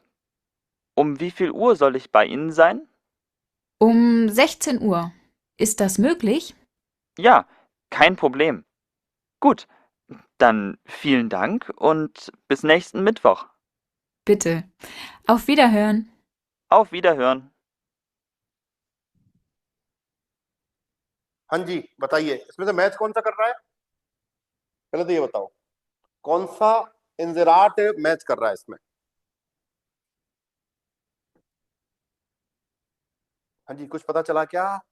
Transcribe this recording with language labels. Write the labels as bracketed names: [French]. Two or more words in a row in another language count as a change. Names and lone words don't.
[German] Um wie viel Uhr soll ich bei Ihnen sein? Um 16 Uhr. Ist das möglich? Ja, kein Problem. Gut, dann vielen Dank und bis nächsten Mittwoch. Bitte. Auf Wiederhören. Auf Wiederhören. [Hindi] हाँ जी, बताइए इसमें से मैच कौन सा कर रहा है? पहले तो ये बताओ कौन सा इंजराट मैच कर रहा है इसमें। हाँ जी, कुछ पता चला क्या?